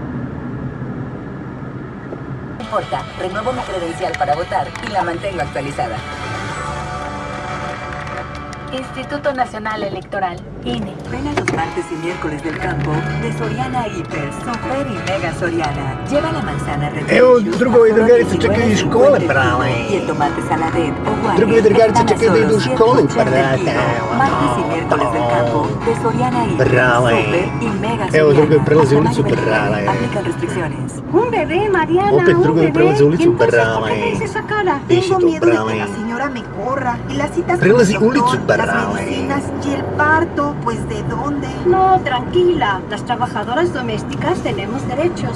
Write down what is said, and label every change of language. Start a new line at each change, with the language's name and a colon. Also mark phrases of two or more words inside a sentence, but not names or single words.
Spanish: No importa, renuevo mi credencial para votar y la mantengo actualizada. Instituto Nacional Electoral, INE. Ven a los martes y miércoles del campo de Soriana Hiper, Super y Mega Soriana. Lleva la manzana Red
Serbian: Evo,
Spanish: Delicious
Serbian: drugovi
Spanish: a solo
Serbian: drugarice čekaju iz škole,
Spanish: 19.50
Serbian: brale.
Spanish: y el tomate saladet o guardia
Serbian: Drugovi drugarice
Spanish: están a
Serbian: čekaju da
Spanish: solo
Serbian: idu u školu,
Spanish: 180 el
Serbian: brate.
Spanish: kilo. Martes y miércoles del campo de Soriana Hiper,
Serbian: Brale.
Spanish: Super y Mega
Serbian: Evo,
Spanish: Soriana.
Serbian: drugovi prelaze
Spanish: Hasta
Serbian: ulicu,
Spanish: mayo 20.
Serbian: brale.
Spanish: Aplican restricciones. Un bebé, Mariana,
Serbian: Opet
Spanish: un
Serbian: drugovi
Spanish: bebé.
Serbian: prelaze ulicu,
Spanish: ¿Y entonces
Serbian: brale.
Spanish: por qué me hice esa cara?
Serbian: Diši
Spanish: Tengo
Serbian: to,
Spanish: miedo de que
Serbian: brale.
Spanish: la señora me corra. Y las citas con
Serbian: Prelazi
Spanish: el
Serbian: ulicu,
Spanish: doctor, las
Serbian: brale.
Spanish: medicinas y el parto, pues ¿de dónde? No, tranquila. Las trabajadoras domésticas tenemos derechos.